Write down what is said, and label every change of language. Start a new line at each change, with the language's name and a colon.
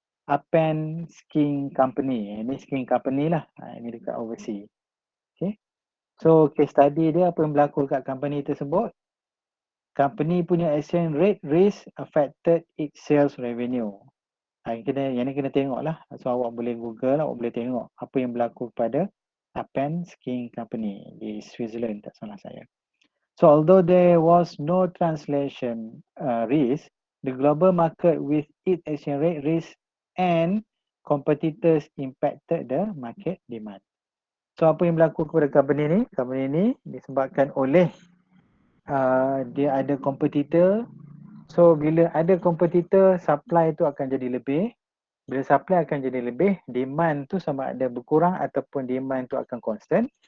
Malay: Appen Skiing Company. Ini skiing company lah. Ini dekat overseas. Okay. So case study dia apa yang berlaku kat company tersebut.
English: Company
Malay: punya
English: exchange rate risk affected its sales revenue.
Malay: Yang ni kena tengok lah. So awak boleh google, awak boleh tengok apa yang berlaku pada Appen Skiing Company di Switzerland, tak salah saya.
English: So although there was no translation risk, the global market with its exchange rate risk and competitors impacted the market demand.
Malay: So apa yang berlaku kepada company ni? Company ni disebabkan oleh dia ada competitor. So bila ada competitor, supply tu akan jadi lebih. Bila supply akan jadi lebih, demand tu sama ada berkurang ataupun demand tu akan constant.